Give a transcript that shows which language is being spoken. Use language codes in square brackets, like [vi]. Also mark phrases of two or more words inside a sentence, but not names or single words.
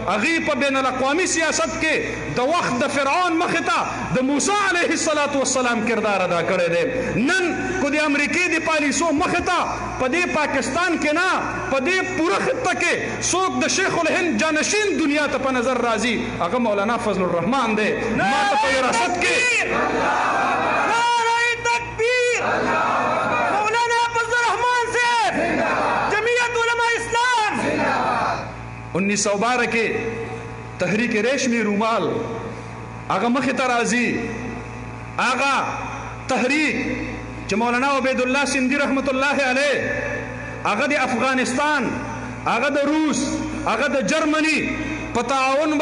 [ps] هغې په بین الاقوامي سیاست کې د وخت د فرعون مخې ته د موسی علیه السلام کردار ادا کړی دی. نن کو د امریکې د پالیسو مخې ته په دې پاکستان کې نه په دې پوره خطه کې څوک د شیخ الهند جانشین دنیا ته په نظر راځي هغه مولانا فضل الرحمان دی. ما ته په وراثت کې نعرہ تکبیر مولانا فضل الرحمان صاحب جمعیت علماء اسلام 1912 کې تحریک ریشمی رومال هغه مخې ته راځي. هغه تحریک چې مولانا عبید الله سندی رحمت الله علیه هغه د افغانستان، هغه د روس، هغه د جرمني په تعاون